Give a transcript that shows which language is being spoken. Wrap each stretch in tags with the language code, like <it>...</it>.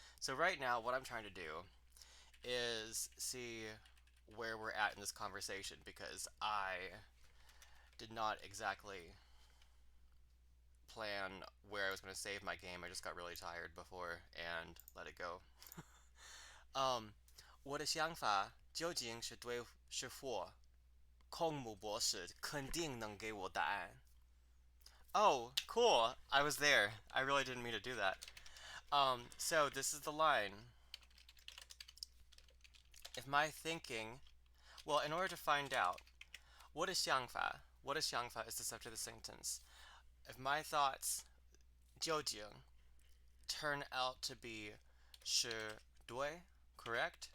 <en>So right now, what I'm trying to do is see where we're at in this conversation, because I did not exactly plan where I was going to save my game. I just got really tired before and let it go.</en> <zh>我的想法究竟是对是错？空木博士肯定能给我答案。</zh> <en>Oh, cool. I was there. I really didn't mean to do that. So this is the line. If my thinking, well, in order to find out, what is</en> <zh>想法?</zh> <en>What is</en> <zh>想法</zh> <en>is the subject of the sentence. If my thoughts,</en> <zh>究竟,</zh> <en>turn out to be</en> <zh>是对,</zh> <en>correct?</en>